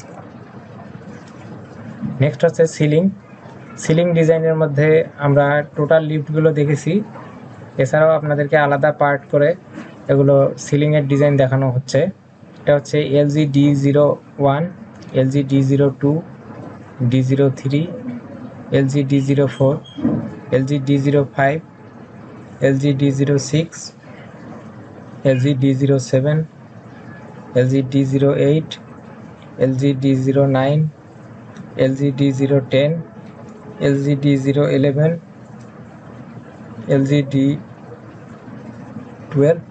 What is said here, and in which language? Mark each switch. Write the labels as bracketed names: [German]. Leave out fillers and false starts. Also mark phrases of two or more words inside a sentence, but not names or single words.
[Bangla] নেক্সট হচ্ছে [English] ceiling design [Bangla] মধ্যে আমরা [English] total lifts [Bangla] দেখেছি, এছাড়াও আপনাদেরকে আলাদা পার্ট করে এগুলো [English] ceiling design [Bangla] দেখানো হচ্ছে। এটা হচ্ছে LG D01, LG D02, D03, LG D04, LG D05, LG D06, LG D07, LG D08, LG D09, LG D010, LG D011, LG D12,